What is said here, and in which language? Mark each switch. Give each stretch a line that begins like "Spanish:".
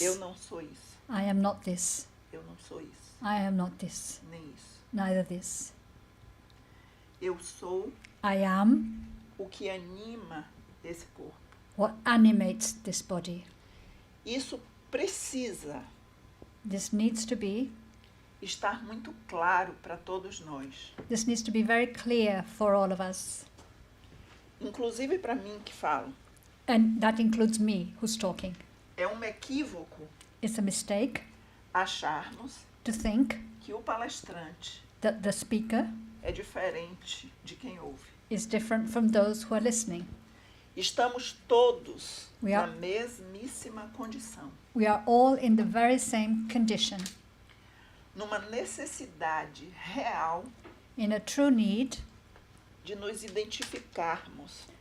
Portuguese: Eu não sou isso.
English: I am not this.
Portuguese: Eu não sou isso.
English: I am not this.
Portuguese: Nem isso.
English: Neither this.
Portuguese: Eu sou
English: I am
Portuguese: o que anima esse corpo.
English: what animates this body.
Portuguese: Isso precisa
English: This needs to be
Portuguese: estar muito claro para todos nós.
English: This needs to be very clear for all of us.
Portuguese: Inclusive para mim que falo.
English: And that includes me who's talking.
Portuguese: É um equívoco
English: It's a mistake
Portuguese: acharmos
English: to think
Portuguese: que o palestrante
English: that the speaker
Portuguese: é diferente de quem ouve.
English: is different from those who are listening.
Portuguese: Estamos todos
English: We
Portuguese: na
English: are-
Portuguese: mesmíssima condição,
English: We are all in the very same condition,
Portuguese: numa necessidade real
English: in a true need
Portuguese: de nos identificarmos,